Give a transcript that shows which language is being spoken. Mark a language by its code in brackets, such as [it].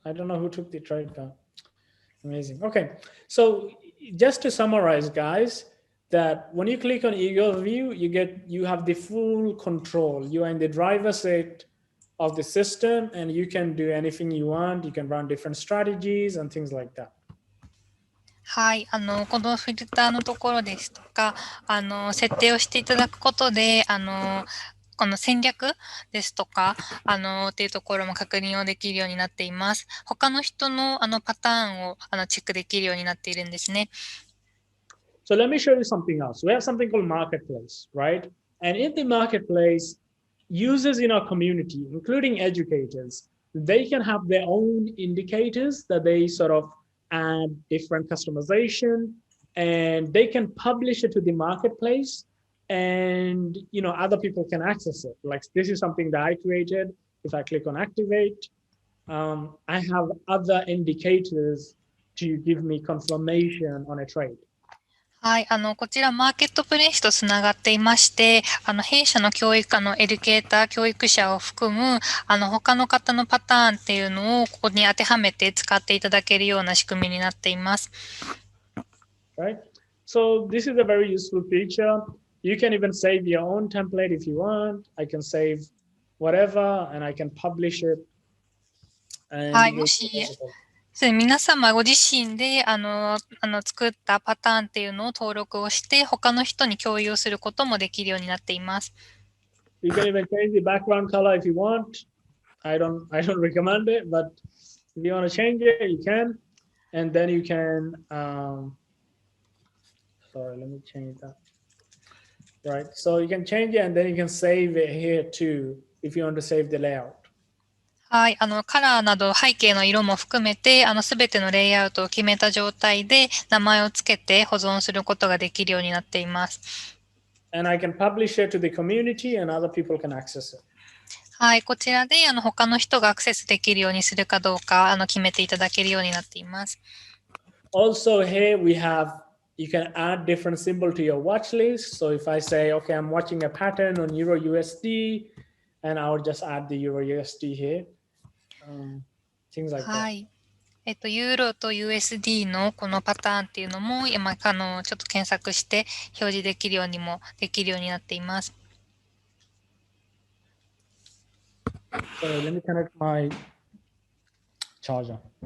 [en] I don't know who took the trade, but amazing. Okay. So just to summarize, guys, that when you click on Eagle view, you have the full control. You are in the driver's seat of the system, and you can do anything you want. You can run different strategies and things like that. [ja] はい。このフィルターのところですとか、設定をしていただくことで、この戦略ですとか、っていうところも確認をできるようになっています。他の人のパターンをチェックできるようになっているんですね。 [en] So let me show you something else. We have something called marketplace, right? And in the marketplace, users in our community, including educators, they can have their own indicators that they sort of add different customization, and they can publish it to the marketplace, and other people can access it. Like this is something that I created. If I click on activate, I have other indicators to give me confirmation on a trade. [ja] はい、こちらマーケットプレイスとつながっていまして、弊社の教育エデュケーター、教育者を含む、他の方のパターンっていうのをここに当てはめて使っていただけるような仕組みになっています。 [en] Right. So this is a very useful feature. You can even save your own template if you want. I can save whatever and I can publish it. [ja] はい、もし皆様ご自身で作ったパターンっていうのを登録をして他の人に共有することもできるようになっています。 [en] You can even change the background color if you want. I don't recommend it, but if you want to change it, you can. And then you can, sorry, let me change that. Right, so you can change it and then you can save it here too if you want to save the layout. [ja] はい、カラーなど背景の色も含めて、すべてのレイアウトを決めた状態で名前をつけて保存することができるようになっています。 [en] And I can publish it to the community and other people can access it. [ja] はい、こちらで他の人がアクセスできるようにするかどうか決めていただけるようになっています。 [en] Also here we have, you can add different symbol to your watch list. So if I say, okay, I'm watching a pattern on Euro USD, and I'll just add the Euro USD here. Things like that. [ja] はい。ユーロと USD のこのパターンっていうのも今ちょっと検索して表示できるようにもできるようになっています。 [en] So let me connect my charger.